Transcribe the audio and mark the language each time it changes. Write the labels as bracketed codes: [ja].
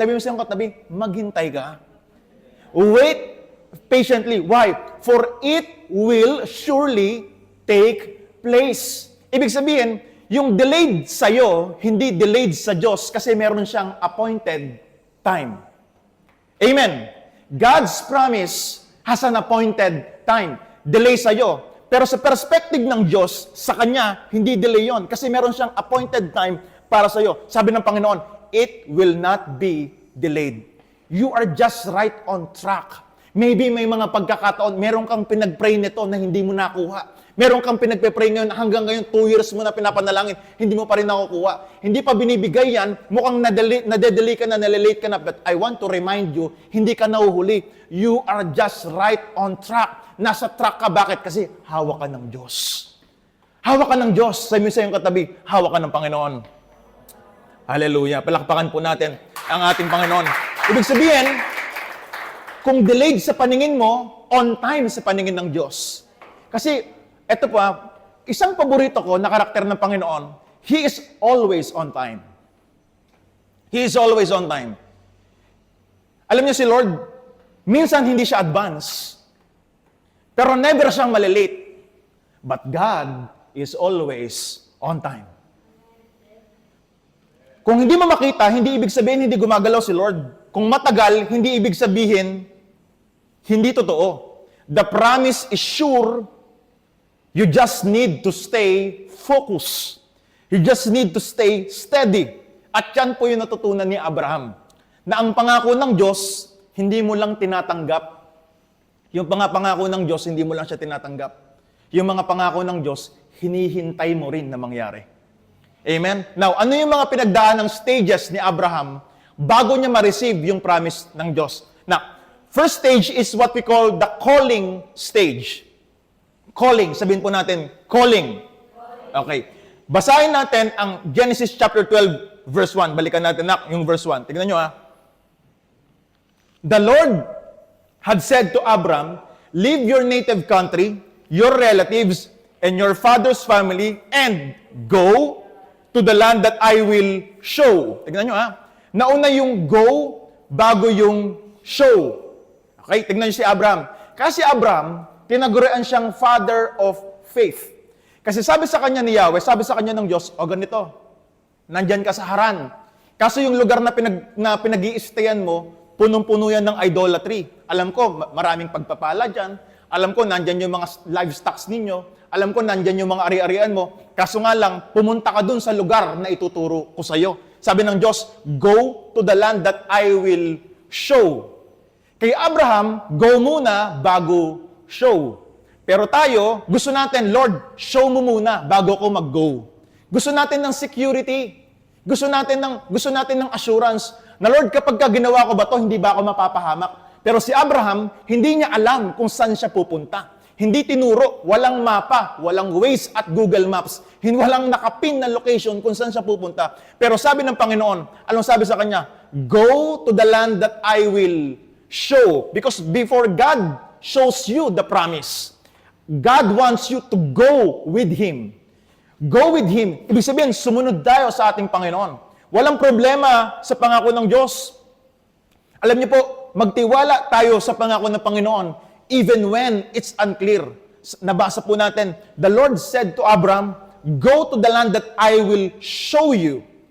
[tl] Sabi mo sa iyong katabi, maghintay ka. [en] Wait patiently. Why? For it will surely take place. [tl] Ibig sabihin, yung delayed sa'yo, hindi delayed sa Diyos kasi meron siyang appointed time. [en] Amen. God's promise has an appointed time. [tl] Delay sa'yo. Pero sa perspective ng Diyos, sa Kanya, hindi delay yon kasi meron siyang appointed time para sa'yo. Sabi ng Panginoon, [en] it will not be delayed. You are just right on track. [tl] Maybe may mga pagkakataon, meron kang pinag-pray nito na hindi mo nakuha. Meron kang pinagpe-pray ngayon, hanggang ngayon, 2 years mo na pinapanalangin, hindi mo pa rin nakukuha. Hindi pa binibigay yan, mukhang nade-delay ka na, nalilate ka na, [en] but I want to remind you, [tl] hindi ka nahuhuli. [en] You are just right on track. [tl] Nasa track ka, bakit? Kasi hawak ka ng Diyos. Hawak ka ng Diyos. Sabi mo sa iyong katabi, hawak ka ng Panginoon. Hallelujah. Palakpakan po natin ang ating Panginoon. Ibig sabihin, kung delayed sa paningin mo, on time sa paningin ng Diyos. Kasi, eto pa, isang paborito ko na karakter ng Panginoon, [en] He is always on time. He is always on time. [tl] Alam niyo si Lord, minsan hindi siya advance, pero never siyang malilate. [en] But God is always on time. [tl] Kung hindi mo makita, hindi ibig sabihin hindi gumagalaw si Lord. Kung matagal, hindi ibig sabihin hindi totoo. [en] The promise is sure. You just need to stay focused. You just need to stay steady. [tl] At yan po yung natutunan ni Abraham. Na ang pangako ng Diyos, hindi mo lang tinatanggap. Yung pangako ng Diyos, hindi mo lang siya tinatanggap. Yung mga pangako ng Diyos, hinihintay mo rin na mangyari. Amen? Now, ano yung mga pinagdaan ng stages ni Abraham bago niya ma-receive yung promise ng Diyos? [en] Now, first stage is what we call the calling stage. [tl] Calling. Sabihin po natin, calling. Okay. Basahin natin ang Genesis chapter 12, verse 1. Balikan natin yung verse 1. Tignan nyo ha. [en] The Lord had said to Abram, leave your native country, your relatives, and your father's family, and go to the land that I will show. [tl] Tignan nyo ha. Nauna yung go bago yung show. Okay? Tignan nyo si Abram. Kasi Abram, tinagurian siyang father of faith. Kasi sabi sa kanya ni Yahweh, sabi sa kanya ng Diyos, o ganito, nandyan ka sa Haran. Kaso yung lugar na pinag-i-stayan mo, punong-puno yan ng idolatry. Alam ko, maraming pagpapala dyan. Alam ko, nandyan yung mga livestocks ninyo. Alam ko, nandyan yung mga ari-arian mo. Kaso nga lang, pumunta ka dun sa lugar na ituturo ko sa'yo. Sabi ng Diyos, [en] go to the land that I will show. [tl] Kay Abraham, go muna bago show. Pero tayo, gusto natin, Lord, show mo muna bago ko mag-go. Gusto natin ng security. Gusto natin ng assurance na, Lord, kapag ginawa ko ba to, hindi ba ako mapapahamak? Pero si Abraham, hindi niya alam kung saan siya pupunta. Hindi tinuro, walang mapa, walang Waze at Google Maps. Walang nakapin na location kung saan siya pupunta. Pero sabi ng Panginoon, anong sabi sa kanya? [en] Go to the land that I will show. Because before God shows you the promise, God wants you to go with Him. Go with Him. [tl] Ibig sabihin, sumunod tayo sa ating Panginoon. Walang problema sa pangako ng Diyos. Alam niyo po, magtiwala tayo sa pangako ng Panginoon [en] even when it's unclear. [tl] Nabasa po natin, [en] the Lord said to Abraham, go to the land that I will show you.